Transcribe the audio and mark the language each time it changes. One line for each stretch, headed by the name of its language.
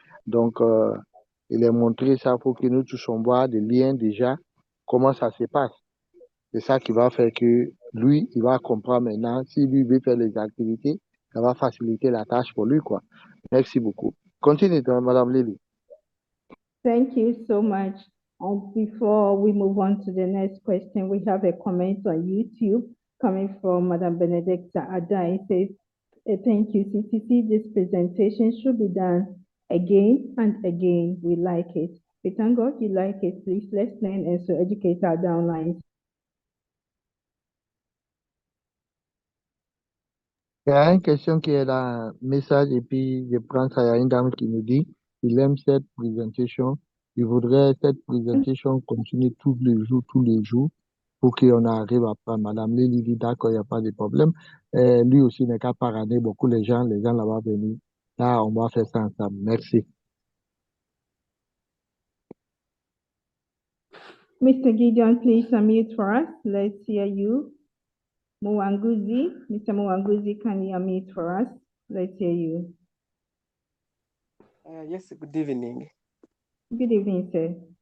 French: Donc, il est montré ça pour que nous tous on voit des liens déjà, comment ça se passe. C'est ça qui va faire que lui, il va comprendre maintenant. Si lui veut faire les activités, ça va faciliter la tâche pour lui, quoi. Merci beaucoup. Continue, Madame Lily.
English: Thank you so much. And before we move on to the next question, we have a comment on YouTube coming from Madam Benedicta Ada. It says, thank you, CCC. This presentation should be done again and again. We like it. We thank God you like it. Please let's learn and so educate our downlines.
French: Il y a une question qui est dans le message et puis je prends ça. Il y a une dame qui nous dit il aime cette présentation. Il voudrait cette présentation continuer tous les jours pour qu'on arrive à prendre. Madame Lily dit d'accord, il n'y a pas de problème. Lui aussi n'est qu'à parader beaucoup les gens là-bas venir. Là, on va faire ça ensemble. Merci.
English: Mr. Gideon, please unmute for us. Let's hear you. Mwanguzi, Mr. Mwanguzi, can you unmute for us? Let's hear you. Yes, good evening. Good evening, sir.